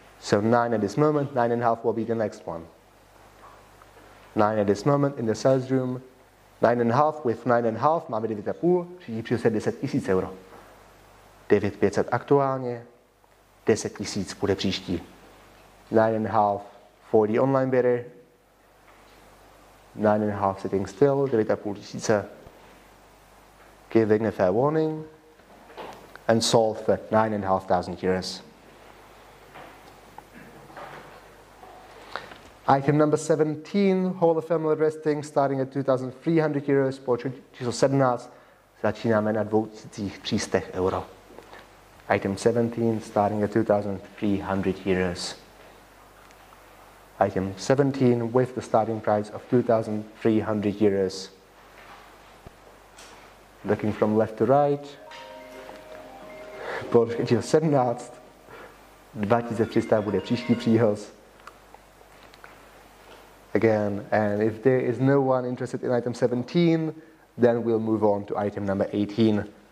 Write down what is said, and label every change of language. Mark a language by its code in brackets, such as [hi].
[en] So 9 at this moment, 9,5 will be the next one. 9 at this moment in the sales room, 9,5, with 9,5 [cs] máme 9,5, příští příhoz je 10 000 euro. 9,500 aktuálně, 10 000 bude příští. [en] 9,5 for the online bidder, 9,5 sitting still, 9,5 tisíce, giving a fair warning, and sold for 9,500 euros. Item number 17, whole family resting, starting at 2,300 euros, [cs] počet číslo 17, začínáme na 2,300 euro. [en] Item 17, starting at 2,300 euros. Item 17 with the starting price of 2,300 euros. Looking from left to right. [cs] Počet číslo 17, 2,300 bude příští příhoz. [en] Again, and if there is no one interested in item 17, then we'll move on to item number 18.